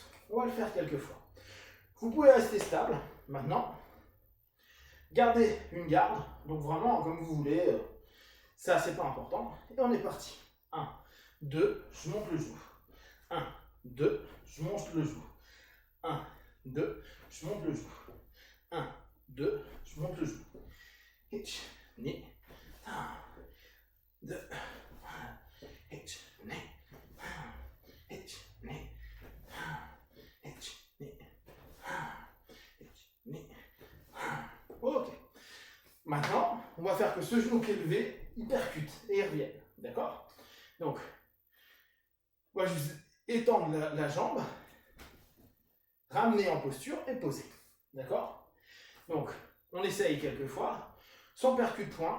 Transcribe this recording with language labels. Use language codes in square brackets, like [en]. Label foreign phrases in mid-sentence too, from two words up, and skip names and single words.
[fr] On va le faire quelques fois. Vous pouvez rester stable. Maintenant, gardez une garde, donc vraiment comme vous voulez, ça c'est pas important, et on est parti. 1, 2, je monte le genou. 1, 2, je monte le genou. 1, 2, je monte le genou. 1, 2, je monte le genou. [en] Hitch, ni, 1, 2, hitch, ni, hitch, ni, hitch, ni, hitch, ni. [fr] Ok. Maintenant, on va faire que ce genou qui est levé, il percute et il revienne. D'accord? Donc, on va juste étendre la jambe, ramener en posture et poser. D'accord? Donc, on essaye quelques fois, sans percute point.